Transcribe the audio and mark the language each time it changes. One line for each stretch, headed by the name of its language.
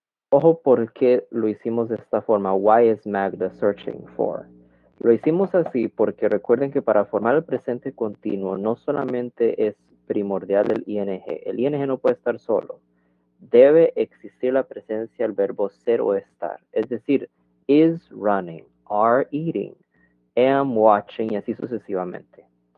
Spanish: Ojo por qué lo hicimos de esta forma.
English: Why is Magda searching for?
Spanish: Lo hicimos así porque recuerden que para formar el presente continuo no solamente es primordial el ing. El ing no puede estar solo. Debe existir la presencia del verbo ser o estar. Es decir,
English: is running, are eating, am watching
Spanish: y así sucesivamente.